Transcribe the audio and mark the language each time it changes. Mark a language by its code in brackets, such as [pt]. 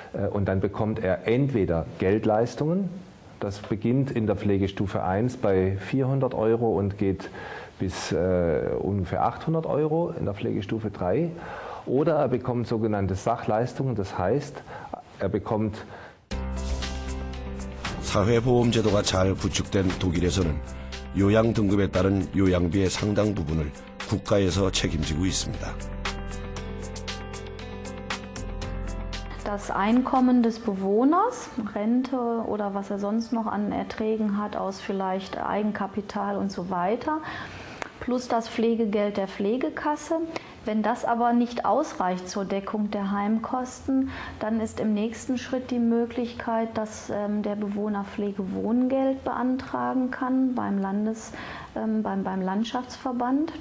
[de] Und dann bekommt er entweder Geldleistungen, das beginnt in der Pflegestufe 1 bei 400 € und geht bis ungefähr 800 € in der Pflegestufe 3. Oder er bekommt sogenannte Sachleistungen, das heißt, er bekommt [ko] 사회보험제도가 잘 구축된 독일에서는 요양 등급에 따른 요양비의 상당 부분을 국가에서 책임지고 있습니다. [de] Das Einkommen des Bewohners, Rente oder was er sonst noch an Erträgen hat aus vielleicht Eigenkapital und so weiter, plus das Pflegegeld der Pflegekasse. Wenn das aber nicht ausreicht zur Deckung der Heimkosten, dann ist im nächsten Schritt die Möglichkeit, dass der Bewohner Pflegewohngeld beantragen kann beim Landschaftsverband.